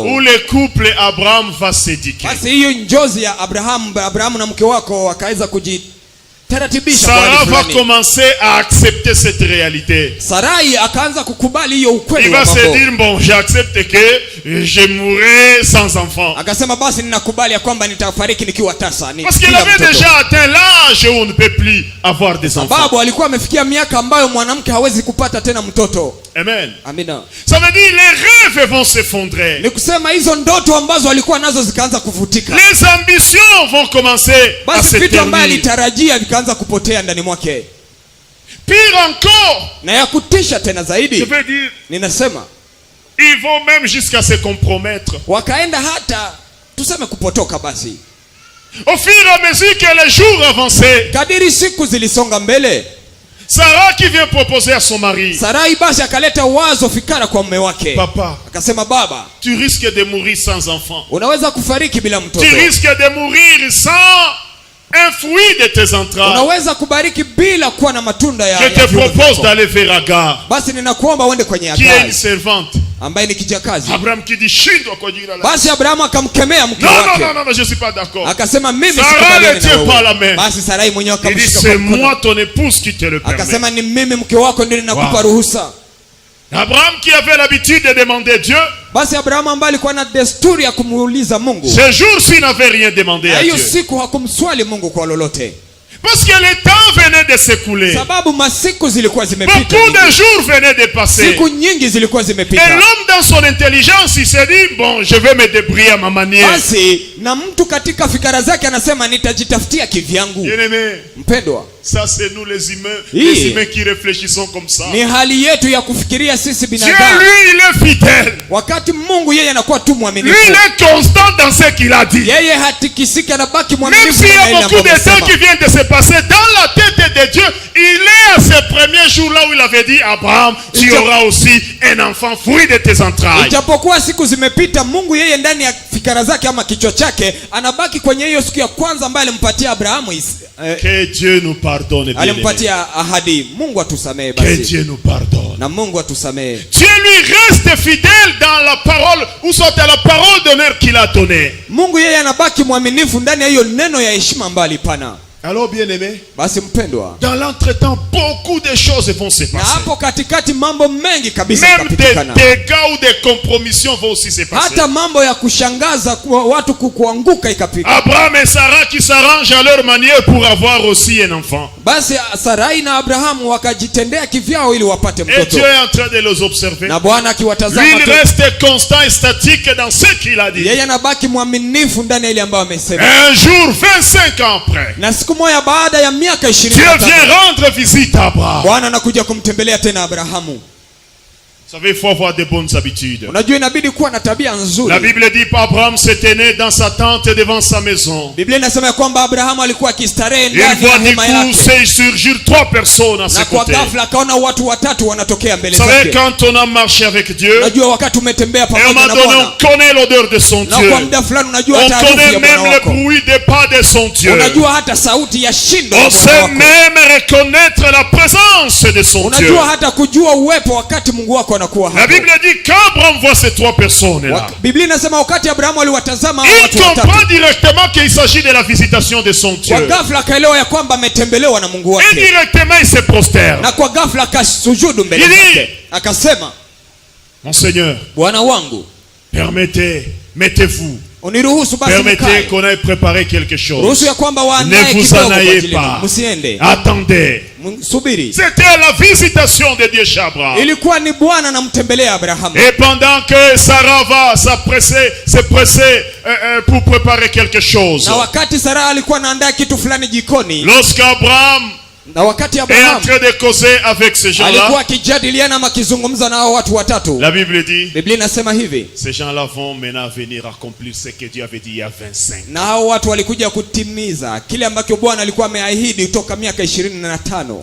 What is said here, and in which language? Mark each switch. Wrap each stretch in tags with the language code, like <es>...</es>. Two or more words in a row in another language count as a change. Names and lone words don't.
<fr>où le couple Abraham va s'édiquer.</fr> <sw>basi hiyo njozi ya Abrahamu na mke wako wakaweza taratibisha</sw> <fr>Sarah va commencer à accepter cette réalité.</fr> <sw>Sarai akaanza kukubali hiyo ukweli.</sw> <fr>Il va se dire, bon, j'accepte que je mourrai sans enfant.</fr> <sw>Akasema basi ninakubali ya kwamba nitafariki nikiwa tasa.</sw> <fr>Parce qu'il avait déjà atteint l'âge où on ne peut plus avoir des enfants.</fr> <sw>Sababu alikuwa amefikia miaka ambayo mwanamke hawezi kupata tena mtoto.</sw> <fr>Amen.</fr> <sw>Amina.</sw> <fr>Ça veut dire les rêves vont s'effondrer.</fr> <sw>Ni kusema hizo ndoto ambazo alikuwa nazo zikaanza kuvutika.</sw> <fr>Les ambitions vont commencer à se</fr> <sw>vitu ambavyo</sw> <fr>ternir.</fr> <sw>alitarajia vikaanza kupotea ndani mwake.</sw> <fr>Pire encore.</fr> <sw>Na ya kutisha tena zaidi.</sw> <fr>Je veux dire,</fr> <sw>ninasema</sw> <fr>ils vont même jusqu'à se compromettre.</fr> <sw>Wakaenda hata tuseme kupotoka basi.</sw> <fr>Au fur et à mesure que les jours avançaient,</fr> <sw>kadiri siku zilisonga mbele,</sw> <fr>Sarah qui vient proposer à son mari,</fr> <sw>Sarai basi akaleta wazo fikara kwa mume wake.</sw> <fr>Papa,</fr> <sw>akasema baba,</sw> <fr>tu risques de mourir sans enfant.</fr> <sw>Unaweza kufariki bila mtoto.</sw> <fr>Tu risques de mourir sans un fruit de tes entrailles.</fr> <sw>Unaweza kubariki bila kuwa na matunda ya.</sw> <fr>Je te propose d'aller vers Agar.</fr> <sw>Basi ninakuomba uende kwenye</sw> <fr>Qui est Agar, une servante.</fr> <sw>ambaye ni kijakazi.</sw> <fr>Abraham qui dit</fr> <sw>shindwa kwa jina la. Basi Abraham akamkemea mke</sw> <fr>Non,</fr> <sw>wake.</sw> <fr>non, non, non, je suis pas d'accord.</fr> <sw>Akasema mimi sikubaliani na wewe. Basi Sarai mwenyewe akamshika.</sw> <fr>C'est moi ton épouse qui te le permet.</fr> <sw>Akasema ni mimi mke wako ndiye ninakupa ruhusa.</sw> <fr>Abraham qui avait l'habitude de demander Dieu.</fr> <sw>Basi Abraham ambaye alikuwa na desturi ya kumuuliza Mungu.</sw> <fr>Ce jour-ci n'avait rien demandé à Dieu.</fr> <sw>Hiyo siku hakumswali Mungu kwa lolote.</sw> <fr>Parce que le temps venait de s'écouler.</fr> <sw>Sababu masiku zilikuwa zimepita.</sw> <fr>Beaucoup de jours venaient de passer.</fr> <sw>Siku nyingi zilikuwa zimepita.</sw> <fr>Et l'homme dans son intelligence, il s'est dit, bon, je vais me débrouiller à ma manière.</fr> <sw>Basi na mtu katika fikara zake anasema nitajitafutia kivyangu.</sw> <fr>Bien-aimé,</fr> <sw>mpendwa,</sw> <fr>ça c'est nous les humains qui réfléchissons comme ça.</fr> <sw>Ni hali yetu ya kufikiria sisi binadamu.</sw> <fr>Dieu lui il est fidèle.</fr> <sw>Wakati Mungu yeye anakuwa tu mwaminifu.</sw> <fr>Lui il est constant dans ce qu'il a dit.</fr> <sw>Yeye hatikisiki, anabaki mwaminifu.</sw> <fr>Même s'il y a beaucoup de temps qui viennent de se passer dans la tête de Dieu, il est à ce premier jour là où il avait dit Abraham, tu auras aussi un enfant fruit de tes entrailles.</fr> <sw>Ijapokuwa siku zimepita, Mungu yeye ndani ya fikara zake ama kichwa chake anabaki kwenye hiyo siku ya kwanza ambayo alimpatia Abrahamu.</sw> <fr>Que Dieu nous pardonne.</fr> <sw>Alimpatia ahadi. Mungu atusamee basi.</sw> <fr>Que Dieu nous pardonne.</fr> <sw>Na Mungu atusamee.</sw> <fr>Dieu lui reste fidèle dans la parole, ou soit à la parole d'honneur qu'il a donnée.</fr> <sw>Mungu yeye anabaki mwaminifu ndani ya hiyo neno ya heshima ambayo alipana.</sw> <fr>Alors bien-aimé,</fr> <sw>basi mpendwa,</sw> <fr>dans l'entretemps beaucoup de choses vont se passer.</fr> <sw>Na hapo katikati mambo mengi kabisa yatapitikana.</sw> <fr>Même des dégâts ou des compromissions vont aussi se passer.</fr> <sw>Hata mambo ya kushangaza watu kuanguka ikapika.</sw> <fr>Abraham et Sarah qui s'arrangent à leur manière pour avoir aussi un enfant.</fr> <sw>Basi Sarai na Abrahamu wakajitendea kivyao ili wapate mtoto.</sw> <fr>Et Dieu est en train de les observer.</fr> <sw>Na Bwana akiwatazama.</sw> <fr>Lui il reste constant et statique dans ce qu'il a dit.</fr> <sw>Yeye anabaki mwaminifu ndani ya ile ambayo amesema.</sw> <fr>Un jour 25 ans après.</fr> <sw>Na siku moja baada ya miaka 20.</sw> <fr>Dieu vient rendre visite à Abraham.</fr> <sw>Bwana anakuja kumtembelea tena Abrahamu.</sw> <fr>Vous savez, il faut avoir de bonnes habitudes.</fr> <sw>Unajua inabidi kuwa na tabia nzuri.</sw> <fr>La Bible dit Abraham s'était né dans sa tente devant sa maison.</fr> <sw>Biblia inasema kwamba Abrahamu alikuwa akistarehe ndani ya hema yake.</sw> <fr>Il surgir trois personnes à ses côtés.</fr> <sw>Na kwa ghafla akaona watu watatu wanatokea mbele zake.</sw> <fr>Vous savez, quand on a marché avec Dieu,</fr> <sw>unajua wakati umetembea pamoja na Bwana,</sw> <fr>on connaît l'odeur de son Dieu.</fr> <sw>Na kwa muda fulani unajua hata harufu ya Bwana wako.</sw> <fr>On connaît même le bruit des pas de son Dieu.</fr> <sw>Unajua hata sauti ya shindo ya Bwana wako.</sw> <fr>On sait même reconnaître la présence de son Dieu.</fr> <sw>Unajua hata kujua uwepo wakati Mungu wako anakuwa hapo.</sw> <fr>La Bible dit qu'Abraham voit ces trois personnes là.</fr> <sw>Biblia inasema wakati Abrahamu aliwatazama hao watu watatu,</sw> <fr>il comprend directement qu'il s'agit de la visitation de son Dieu.</fr> <sw>Kwa ghafla akaelewa ya kwamba ametembelewa na Mungu wake.</sw> <fr>Et directement il se prosterne.</fr> <sw>Na kwa ghafla akasujudu mbele yake. Akasema,</sw> <fr>Mon Seigneur,</fr> <sw>Bwana wangu,</sw> <fr>mettez-vous. Permettez qu'on aille préparer quelque chose. Ne vous en ayez pas. Attendez. C'était la visitation de Dieu chez Abraham. Et pendant que Sarah va se presser pour préparer quelque chose, lorsqu'Abraham est en train de causer avec ces gens-là, la Bible dit, ces gens-là vont maintenant venir accomplir ce que Dieu avait dit il y a 25 ans.</fr>